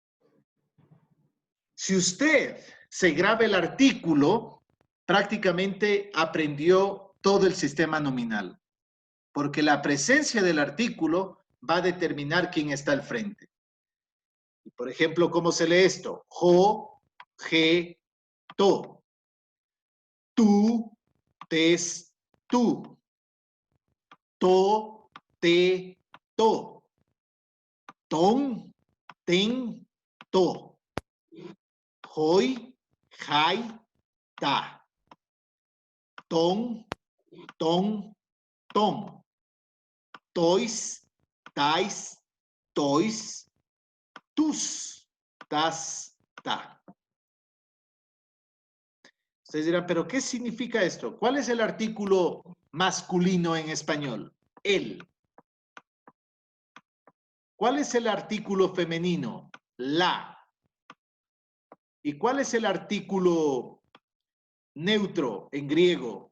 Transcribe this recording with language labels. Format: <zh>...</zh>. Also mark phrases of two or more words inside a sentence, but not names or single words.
<es>Si usted se graba el artículo, prácticamente aprendió todo el sistema nominal. Porque la presencia del artículo va a determinar quién está al frente. Y por ejemplo, ¿cómo se lee esto?</es> <el>ὁ, ἡ, τό. τοῦ, τῆς, τοῦ. τῷ, τῇ, τῷ. τόν, τήν, τό. οἱ, αἱ, τά. τῶν, τῶν, τῶν. τοῖς, ταῖς, τοῖς, τούς, τάς, τά.</el> <es>Ustedes dirán, ¿pero qué significa esto? ¿Cuál es el artículo masculino en español? El. ¿Cuál es el artículo femenino? La. ¿Y cuál es el artículo neutro en griego?</es>